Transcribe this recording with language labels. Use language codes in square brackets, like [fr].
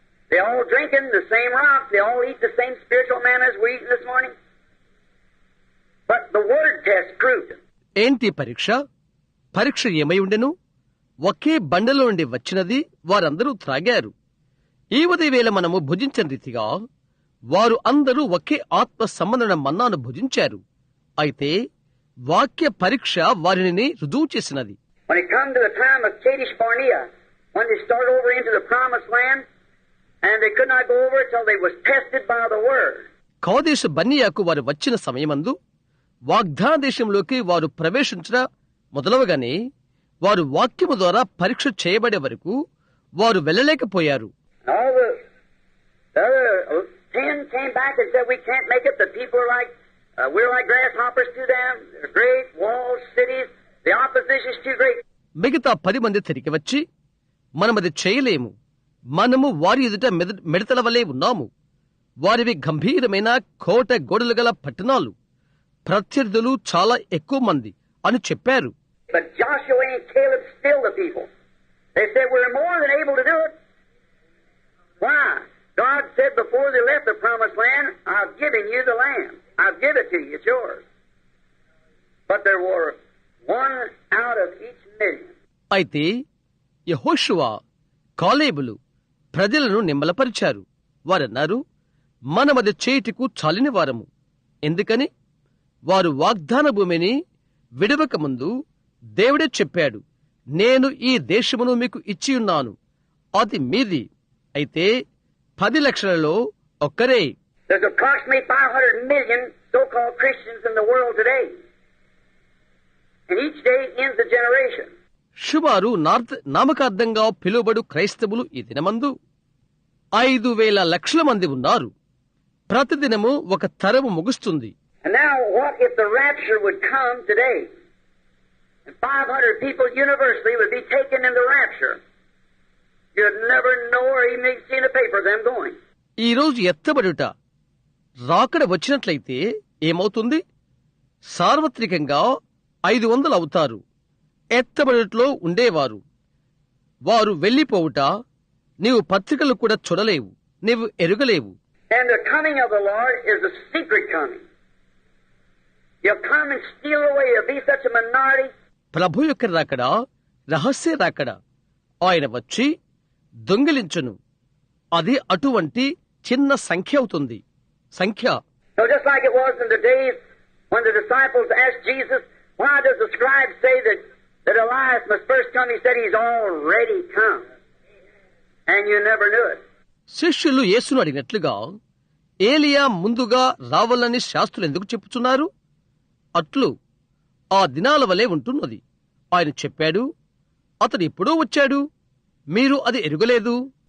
[en] They all drinking the same rock. They all eat the same spiritual manna as we're eating this morning. But the word test proved it. [te] ఏంటి పరీక్ష ఏమై ఉండెను? ఒకే బండలో నుండి వచ్చినది వారందరూ త్రాగారు. ఈ ఉదయవేళ మనము భుజించిన రీతిగా వారు అందరూ ఒకే ఆత్మ సంబంధమైన మన్నాను భుజించారు. అయితే వాక్య పరీక్ష వారిని రుజువు చేసినది. [en] When it come to the time of Kadesh Barnea, when they start over into the promised land, and they could not go over till they was tested by the word. [te] Kadesh బర్నియాకు వారు వచ్చిన సమయమందు వాగ్దాన దేశంలోకి వారు ప్రవేశించడ మొదలవగానే వారు వాక్యము ద్వారా పరీక్ష చేయబడే వరకు వారు వెళ్ళలేకపోయారు. [en] All the other 10 came back and said, we can't make it. The people are like, we're like grasshoppers to them. They're great walls, cities. The opposition is too great. [te] మిగతా 10 మంది తిరిగి వచ్చి మనమది చేయలేము, మనము వారి ఎదుట మిడతల వలె ఉన్నాము, వారివి గంభీరమైన కోట గోడలు గల పట్టణాలు, ప్రత్యర్థులు చాలా ఎక్కువ మంది అని చెప్పారు. [en] But Joshua and Caleb still the people. They said, we're more than able to do it. Why? God said before they left the promised land, I've given you the land. I've given it to you. It's yours. But there were one out of each million. [te] అయితే యెహోషువ, కాలేబులు ప్రజలను నిమ్మలపరిచారు. వారన్నారు, మనమది చేయుటకు చాలిన వారము. ఎందుకని? వారు వాగ్దాన భూమిని విడవక ముందు దేవుడే చెప్పాడు, నేను ఈ దేశమును మీకు ఇచ్చియున్నాను, అది మీది. అయితే 10 లక్షలలో ఒక్కరే. [en] There's approximately 500 million so-called Christians in the world today. And each day ends a generation. [te] సుమారు నామకార్థంగా పిలువబడు క్రైస్తవులు ఈ దినమందు 5,000 లక్షల మంది ఉన్నారు. ప్రతిదినము ఒక తరము ముగుస్తుంది. [en] And now what if the rapture would come today? And 500 people universally would be taken in the rapture. You'd never know or even see in the paper them going. [te] ఈ రోజు ఎత్తబడుట రాకడ వచ్చినట్లయితే ఏమవుతుంది? సార్వత్రికంగా 500 అవుతారు. ఎత్తబడుటలో ఉండేవారు వారు వెళ్లిపోవుట నీవు పత్రికలు కూడా చూడలేవు, నీవు ఎరుగలేవు. [en] And the coming of the Lord is a secret coming. You'll come and steal away. You'll be such a minority. [te] ప్రభు యొక్క రాకడ రహస్య రాకడ. ఆయన వచ్చి దొంగిలించును. అది అటువంటి చిన్న సంఖ్య అవుతుంది. సంఖ్య. [en] So just like it was in the days when the disciples asked Jesus, why does the scribe say that Elias must first come? He said he's already come. And you never knew it. [te] శిష్యులు యేసును అడిగినట్లుగా ఏలియా ముందుగా రావాలని శాస్త్రులు ఎందుకు చెప్పుచున్నారు? అట్లు ఆ దినాల వలె ఉంటున్నది. ఆయన చెప్పాడు, అతడు ఎప్పుడో వచ్చాడు, మీరు అది ఎరుగలేదు.